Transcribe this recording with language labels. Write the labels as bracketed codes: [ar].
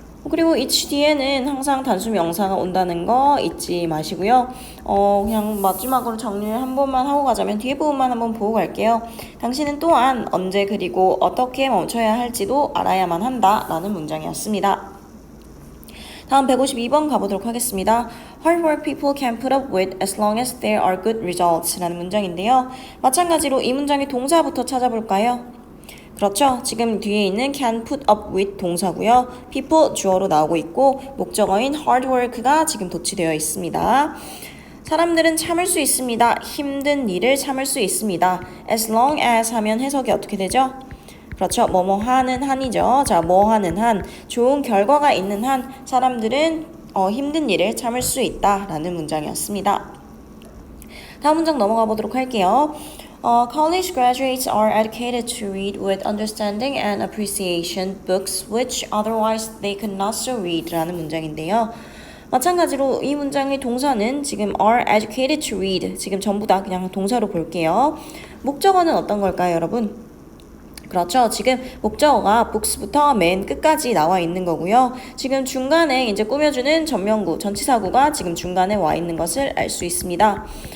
[ko] 그리고 each 뒤에는 항상 단수 명사가 온다는 거 잊지 마시고요. 그냥 마지막으로 정리를 한 번만 하고 가자면 뒤에 부분만 한번 보고 갈게요. 당신은 또한 언제 그리고 어떻게 멈춰야 할지도 알아야만 한다라는 문장이었습니다. 다음 152번 가보도록 하겠습니다. [en] Hard work people can put up with as long as there are good results [ko] 라는 문장인데요. 마찬가지로 이 문장의 동사부터 찾아볼까요? 그렇죠. 지금 뒤에 있는 [en] can put up with [ko] 동사고요. people 주어로 나오고 있고 목적어인 hard work가 지금 도치되어 있습니다. 사람들은 참을 수 있습니다. 힘든 일을 참을 수 있습니다. [en] as long as [ko] 하면 해석이 어떻게 되죠? 그렇죠. 뭐뭐 하는 한이죠. 자, 뭐 하는 한, 좋은 결과가 있는 한 사람들은 힘든 일을 참을 수 있다라는 문장이었습니다. 다음 문장 넘어가 보도록 할게요. [en] College graduates are educated to read with understanding and appreciation books which otherwise they could not so read [ko] 라는 문장인데요. 마찬가지로 이 문장의 동사는 지금 [en] are educated to read [ko] 지금 전부 다 그냥 동사로 볼게요. 목적어는 어떤 걸까요, 여러분? 그렇죠. 지금 목적어가 books부터 맨 끝까지 나와 있는 거고요. 지금 중간에 이제 꾸며주는 전명구, 전치사구가 지금 중간에 와 있는 것을 알 수 있습니다.